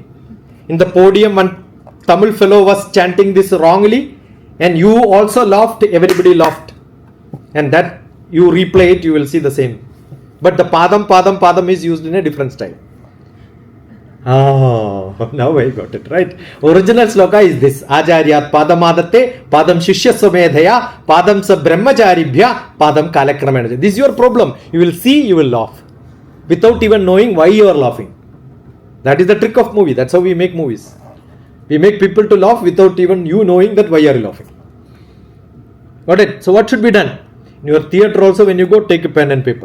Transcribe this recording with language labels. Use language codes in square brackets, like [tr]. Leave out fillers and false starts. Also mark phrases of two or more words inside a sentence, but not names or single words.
[en] In the podium, one Tamil fellow was chanting this wrongly, and you also laughed, everybody laughed. And that you replay it, you will see the same. But the padam is used in a different style. Oh, now I got it, right? Original sloka is this. [sa] Ajaryat padamadate, padam shishya somedhaya, padam sa brahmacharibhya, padam kalakramenaja. [en] This is your problem. You will see, you will laugh. Without even knowing why you are laughing. That is the trick of movie. That's how we make movies. We make people to laugh without even you knowing that why you are laughing. Got it? So what should be done? In your theatre also, when you go, take a pen and paper.